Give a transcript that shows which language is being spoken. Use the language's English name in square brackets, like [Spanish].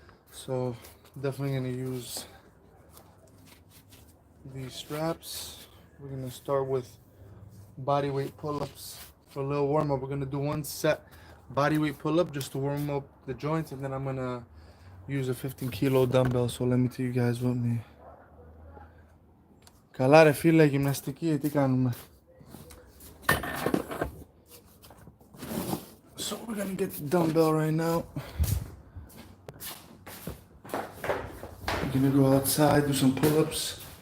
[English] So definitely gonna use these straps. We're gonna start with body weight pull-ups for a little warm-up. We're gonna do one set body weight pull-up just to warm up the joints, and then I'm gonna use a 15 kilo dumbbell. So let me tell you guys with me. [Greek] Καλά ρε φίλε, γυμναστική, τι κάνουμε? [English] So we're gonna get the dumbbell right now. We're gonna go outside, do some pull-ups.